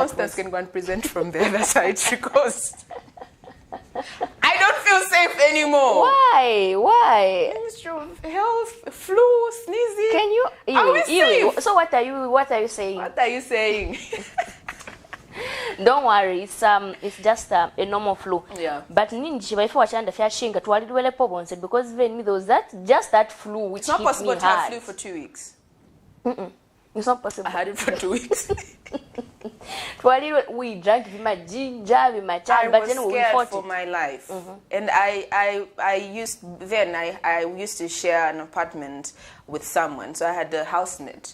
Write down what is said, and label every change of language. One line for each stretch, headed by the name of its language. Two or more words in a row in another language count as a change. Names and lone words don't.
English: Constance can go and present from the other side because I don't feel safe anymore. Why? Ministry of Health, flu, sneezing. Can you? Are we safe? So what are you saying? What are you saying? Don't worry, it's just a normal flu. Yeah. But
Bemba: ninji before wachanda fyashinga twalidwele pobonse
English: because even me there was that flu which It's not hit possible me to have hard. flu for 2 weeks. It's not possible. I had it for 2 weeks. We drank vima ginger, vima chai, I but was then we scared fought for it. my life. And I used to share an apartment with someone, so I had a housemate.